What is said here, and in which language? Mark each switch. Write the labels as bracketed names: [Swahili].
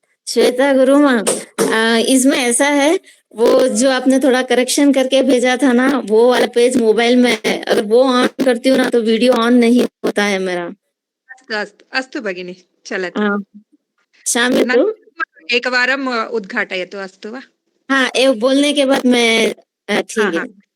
[Hindi] श्वेता गुरुमा, इसमें ऐसा है, वो जो आपने थोड़ा करेक्शन करके भेजा था ना, वो वाला पेज मोबाइल में है। अगर वो ऑन करती हूँ ना तो वीडियो ऑन नहीं होता है मेरा। [Sanskrit] अस्तु भगिनी, चलतु। क्षम्यतु। एकवारम् उद्घाटयतु, अस्तु वा? [Hindi] हाँ, ये बोलने के बाद मैं ठीक है।